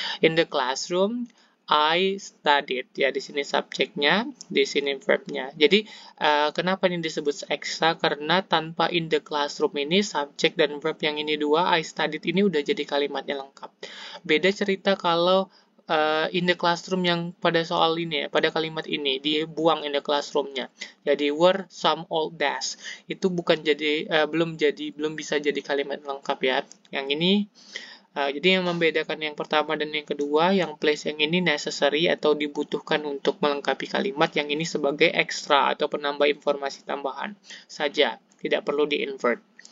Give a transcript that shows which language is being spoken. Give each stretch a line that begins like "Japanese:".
English: In the classroom, I studied.
Indonesian: Ya, di sini subjeknya, di sini verbnya. Jadi, kenapa ini disebut ekstra? Karena tanpa
English: in the classroom
Indonesian: ini, subjek dan verb yang ini dua,
English: I studied
Indonesian: ini udah jadi kalimatnya lengkap. Beda cerita kalau
English: in the classroom
Indonesian: yang pada soal ini ya, pada kalimat ini dibuang in the classroomnya. Jadi
English: were some old desks.
Indonesian: Itu belum bisa jadi kalimat lengkap ya. Yang ini jadi yang membedakan yang pertama dan yang kedua, yang place yang ini necessary atau dibutuhkan untuk melengkapi kalimat, yang ini sebagai extra atau penambah informasi tambahan saja, tidak perlu di-invert.